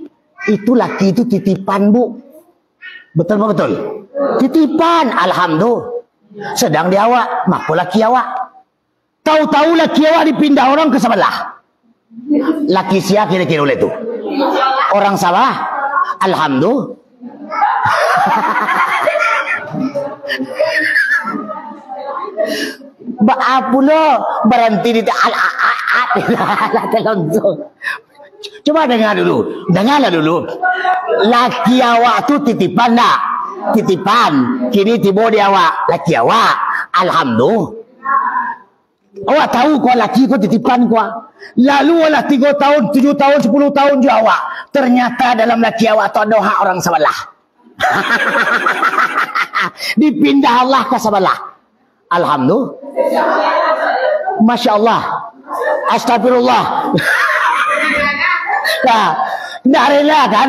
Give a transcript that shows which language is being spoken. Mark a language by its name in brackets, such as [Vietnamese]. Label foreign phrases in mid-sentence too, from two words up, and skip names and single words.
[Indonesian] Itu laki itu titipan bu. Betul apa betul? Titipan. Alhamdulillah. Sedang di awak. Maka laki awak. Tahu-tahu laki awak dipindah orang ke sebelah. Laki siapa kira-kira oleh itu? Orang salah. Alhamdulillah. Baapulo berhenti di coba dengarlah dulu. Laki awak tu titipan tak? Titipan. Kini tiba di awak. Laki awak. Alhamdulillah. Awak tahu kau laki kau titipan kau. Lalu lah 3 tahun, 7 tahun, 10 tahun juga awak. Ternyata dalam laki awak tu ada hak orang sebelah. Dipindah Allah ke sebelah. [Arabic] Alhamdulillah. Masya Allah. [Indonesian] Astagfirullah. Nah, nggak rela kan?